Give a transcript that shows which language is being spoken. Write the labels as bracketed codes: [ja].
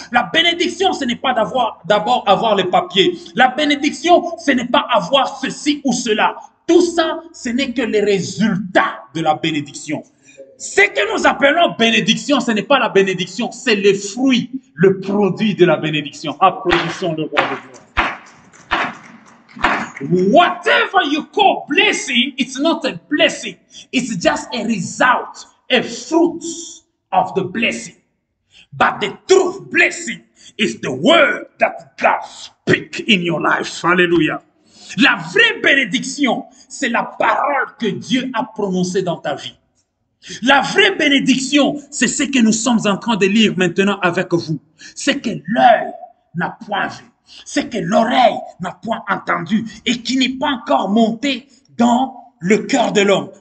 [fr] La bénédiction, ce n'est pas d'abord avoir les papiers. La bénédiction, ce n'est pas avoir ceci ou cela. Tout ça, ce n'est que les résultats de la bénédiction. Ce que nous appelons bénédiction, ce n'est pas la bénédiction, c'est le fruit, le produit de la bénédiction. Applaudissons le roi de gloire. [en] Whatever you call blessing, it's not a blessing. It's just a result, a fruit of the blessing. But the true blessing is the word that God speaks in your life. Hallelujah. [fr] La vraie bénédiction, c'est la parole que Dieu a prononcée dans ta vie. La vraie bénédiction, c'est ce que nous sommes en train de lire maintenant avec vous. C'est que l'œil n'a point vu, c'est que l'oreille n'a point entendu et qui n'est pas encore monté dans le cœur de l'homme.